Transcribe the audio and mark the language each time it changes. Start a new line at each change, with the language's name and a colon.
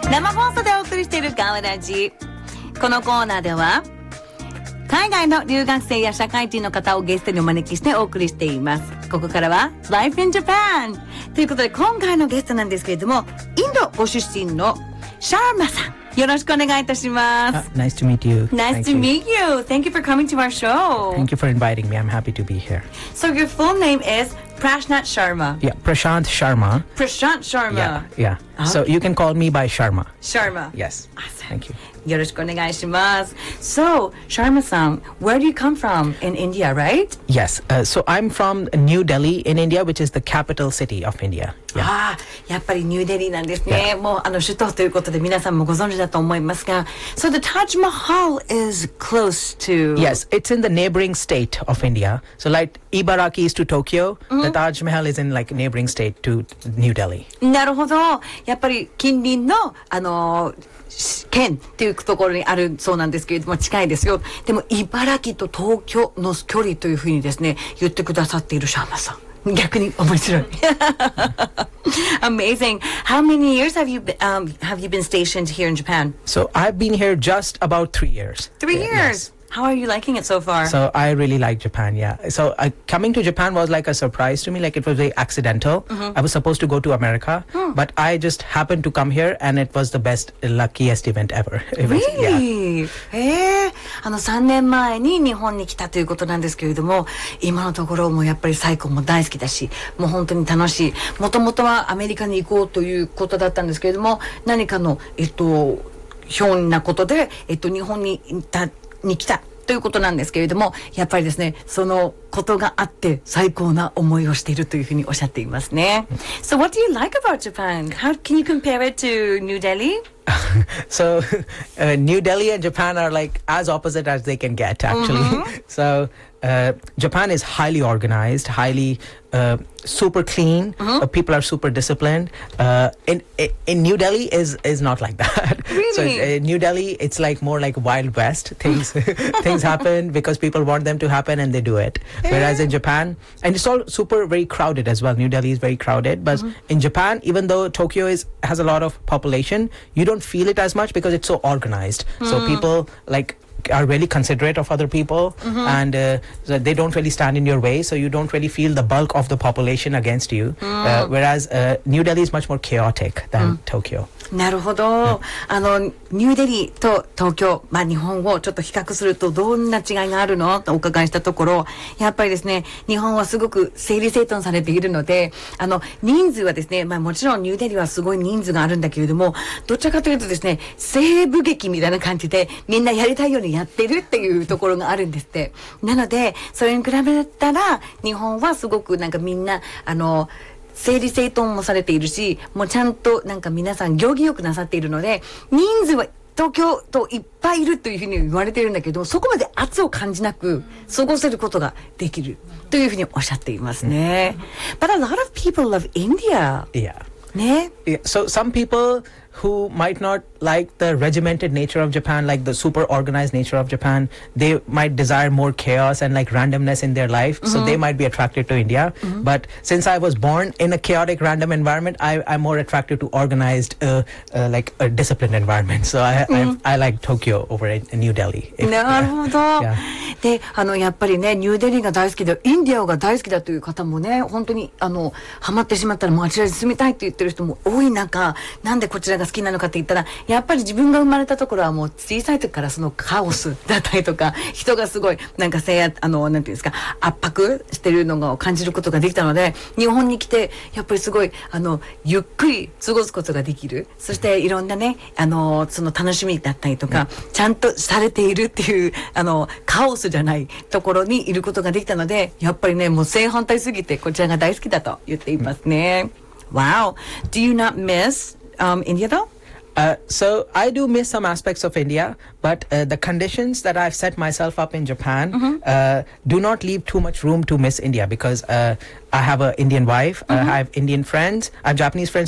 Japanese: 生放送でお送りしているガオラジ。このコーナーでは海外の留学生や社会人の方をゲストにお招きしてお送りしています。ここからは Life in Japan ということで、今回のゲストなんですけれども、インドご出身のシャーマさん、よろしくお願いいたします。
English: Nice to meet you. Nice to meet you. Thank you for coming to our show. Thank you for inviting me. I'm happy to be here. So your full name is Prashant Sharma. Yeah, Prashant Sharma. Prashant Sharma. Yeah, yeah. Okay. So you can call me by Sharma. Sharma. Yes. Awesome. Thank you.
Japanese: よろしくお願いします。
English: So, Sharma さん, where do you come from in India, right? Yes. So I'm from New Delhi in India, which is the capital city of India. Yeah.
Japanese: やっぱりニューデリーなんですね。
English: Yeah.
Japanese: もうあの首都ということで皆さんもご存知だと思いますが。
English: So the Taj Mahal is close to... Yes, it's in the neighboring state of India. So like Ibaraki is to Tokyo,、mm-hmm. the Taj Mahal is in like neighboring state to New Delhi.
Japanese: なるほど。やっぱり近隣のあの県っていうところにあるそうなんですけれども、近いですよ。でも茨城と東京の距離というふうにですね言ってくださっているシャーマさん、逆に面白い。
English: Amazing. How many years have you been stationed here in Japan? So I've been here just about 3 years. 3 years? Yes. How are you liking it so far? So I really like Japan, yeah. So coming to Japan was like a surprise to me. Like it was very accidental. Mm-hmm. I was supposed to go to America, but I just happened to come here and it was the best, luckiest event ever. Really? Yeah.
Japanese: あの3年前に日本に来たということなんですけれども、今のところもやっぱりサイコも大好きだし、もう本当に楽しい。もともとはアメリカに行こうということだったんですけれども、何かのひょんなことで日本に行ったに来たということなんですけれども、やっぱりですね、そのことがあって最高な思いをしているというふうにおっしゃっていますね。
English: So what do you like about Japan? How can you compare it to New Delhi? So New Delhi and Japan are like as opposite as they can get, actually. Mm-hmm. So Japan is highly organized, highly super clean. Mm-hmm. People are super disciplined. In New Delhi is not like that. Really? So New Delhi, it's like more like Wild West. Things happen because people want them to happen and they do it. Whereas in Japan, and it's all super very crowded as well. New Delhi is very crowded. But mm-hmm. in Japan, even though Tokyo has a lot of population, you don't feel it as much because it's so organized. Mm-hmm. So people like... are really considerate of other people、mm-hmm. and、they don't really stand in your way, so you don't really feel the bulk of the population against you、mm-hmm. Whereas New Delhi is much more chaotic than、mm-hmm. Tokyo.
Japanese: なるほど、yeah. あのニューデリーと東京、まあ、日本をちょっと比較するとどんな違いがあるのとお伺いしたところ、やっぱりですね、日本はすごく整理整頓されているので、あの人数はですね、まあ、もちろんニューデリーはすごい人数があるんだけれども、どちらかというとですね、西部劇みたいな感じでみんなやりたいようやってるっていうところがあるんですって。なのでそれに比べたら日本はすごくなんかみんなあの整理整頓もされているし、もうちゃんとなんか皆さん行儀よくなさっているので、人数は東京といっぱいいるというふうに言われているんだけど、そこまで圧を感じなく過ごせることができるというふうにおっしゃっていますね。
English: But a lot of people love India. Yeah.
Japanese: ね?
English: Yeah. So some peopleWho might not like the regimented nature of Japan, like the super organized nature of Japan, they might desire more chaos and like randomness in their life,、mm-hmm. so they might be attracted to India.、Mm-hmm. But since I was born in a chaotic, random environment, I'm more attracted to organized, like a disciplined environment. So I like Tokyo over in New Delhi.
Japanese: なるほど。で、あのやっぱりね、ニューデリーが大好きで、インディアが大好きだという方もね、本当にあのハマってしまったら、もうあちらに住みたいって言ってる人も多い中、なんでこちらが好きなのかって言ったら、やっぱり自分が生まれたところはもう小さい時からそのカオスだったりとか、人がすごいなんか制圧、あのなんていうんですか、圧迫してるのを感じることができたので、日本に来てやっぱりすごいあのゆっくり過ごすことができる、そしていろんなね、あのその楽しみだったりとか、ちゃんとされているっていうあのカオスじゃないところにいることができたので、やっぱりね、もう正反対すぎてこちらが大好きだと言っていますね。
English: Wow. Do you not missIndia though? So I do miss some aspects of India, but the conditions that I've set myself up in Japan、mm-hmm. Do not leave too much room to miss India, because I have an Indian wife,、mm-hmm. I have Indian friends, I have Japanese friends too.